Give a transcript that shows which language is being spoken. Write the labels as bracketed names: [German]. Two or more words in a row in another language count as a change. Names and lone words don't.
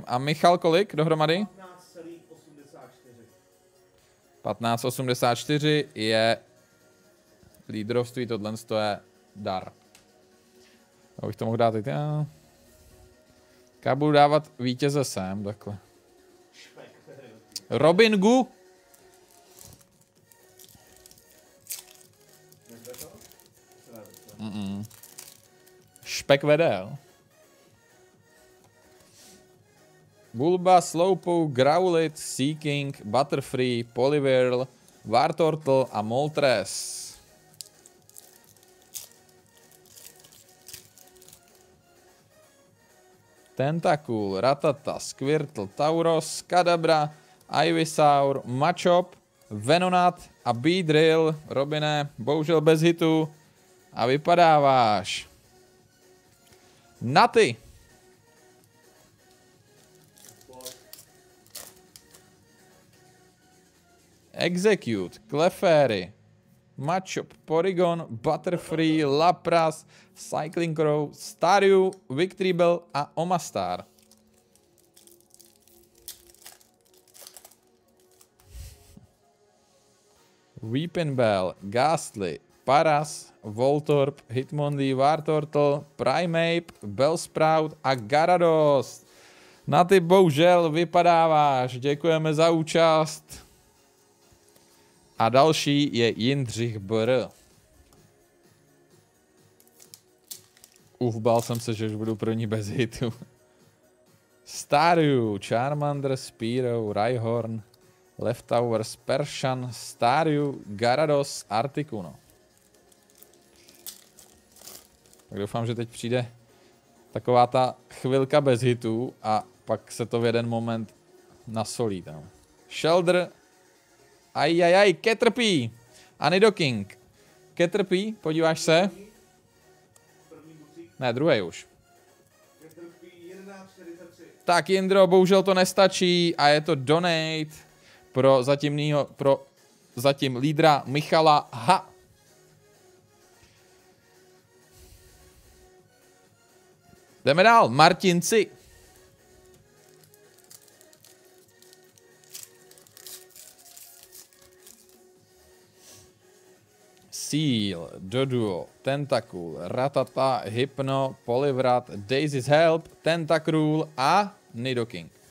[Czech] A Michal kolik dohromady? 15,84 je lídrovství, tohle je dar. Abych to mohl dát i já. Já budu dávat vítěze sem, takhle. Robin Gu. Špek vedel. Bulba, Slowpoke, Growlithe, Seaking, Butterfree, Poliwhirl, Wartortle a Moltres. Tentacool, Rattata, Squirtle, Tauros, Kadabra, Ivysaur, Machop, Venonat a Beedrill. Robine, bohužel bez hitu. A vypadáváš. Naty. Execute, Clefairy, Machop, Porygon, Butterfree, Lapras, Cycling Crow, Staryu, Victreebel a Omastar. Weepinbell, Ghastly, Paras, Voltorb, Hitmonlee, Wartortle, Primeape, Bellsprout a Gyarados. Na ty bohužel vypadáváš. Děkujeme za účast. A další je Jindřich Br. Bál jsem se, že už budu pro ní bez hitu. Staryu, Charmander, Spearow, Rhyhorn, Leftovers, Persian, Staryu, Gyarados, Articuno. Tak doufám, že teď přijde taková ta chvilka bez hitů a pak se to v jeden moment nasolí tam. Shelder, ajajaj, Caterpie a Nidoking. Caterpie, podíváš se? Ne, druhý už. Tak Jindro, bohužel to nestačí a je to donate pro zatím lídra Michala H. Jdeme dál, Martinci. Seal, Doduo, Tentacool, Ratata, Hypno, Poliwrath, Daisy's Help, Tentacruel a Nidoking.